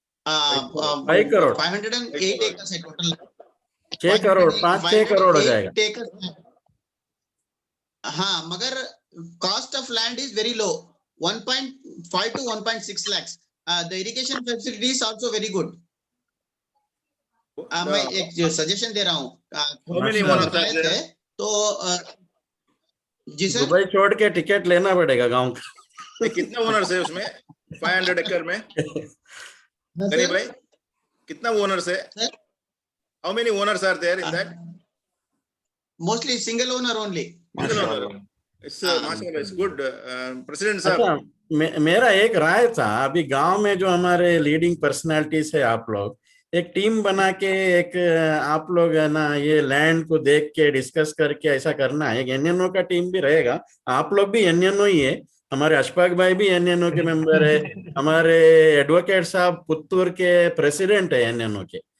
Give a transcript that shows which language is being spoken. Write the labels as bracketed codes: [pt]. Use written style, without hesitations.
[hi] 5 crore 508 acres है total. 6 crore 5-6 crore हो जाएगा। हाँ, मगर [en] Cost of land is very low, 1.5 to 1.6 lakhs. The irrigation facility is also very good. [hi] मैं एक सजेशन दे रहा हूँ, तो जी सर, दुबई छोड़ के टिकट लेना पड़ेगा गांव का। कितना ओनर्स है उसमें 500 एकड़ में? गरीब भाई कितना ओनर्स है? [en] How many owners are there in that? Mostly single owner only. Single owner. It's माशाल्लाह, it's good. [hi] प्रेसिडेंट साहब, मेरा एक राय था, अभी गांव में जो हमारे लीडिंग पर्सनालिटीज है आप लोग, एक टीम बना के एक आप लोग है ना ये लैंड को देख के डिस्कस करके ऐसा करना है। एक एनएनओ का टीम भी रहेगा, आप लोग भी एनएनओ ही है, हमारे अशफाक भाई भी एनएनओ के मेंबर है, हमारे एडवोकेट साहब पुत्तूर के प्रेसिडेंट है एनएनओ के।